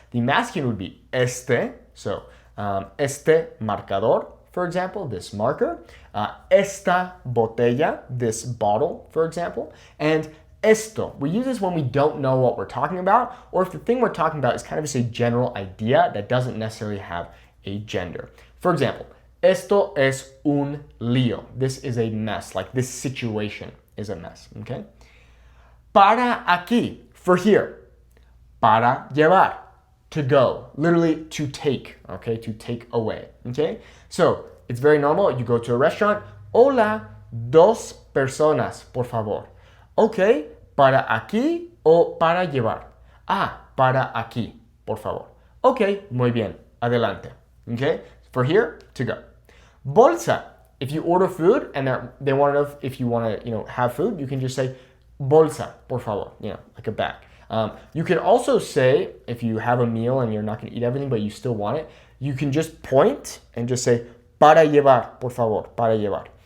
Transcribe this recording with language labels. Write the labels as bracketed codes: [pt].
[en] The masculine would be este, so [es] este marcador, [en] for example, this marker, [es] esta botella, [en] this bottle, for example, and esto. We use this when we don't know what we're talking about, or if the thing we're talking about is kind of just a general idea that doesn't necessarily have a gender. [es] For example, esto es un lío. [en] This is a mess, like this situation is a mess, okay? [es] Para aquí, [en] for here. [es] Para llevar, [en] to go, literally to take, okay, to take away, okay? So, it's very normal, you go to a restaurant, [es] hola, dos personas, por favor. Okay, para aquí o para llevar. Ah, para aquí, por favor. Okay, muy bien, adelante, [en] Okay? For here, to go. Bolsa. If you order food and they want to know if you want to, have food, you can just say [es] bolsa, por favor, [en] like a bag. You can also say, if you have a meal and you're not going to eat everything, but you still want it, you can just point and just say [es] para llevar, por favor, para llevar.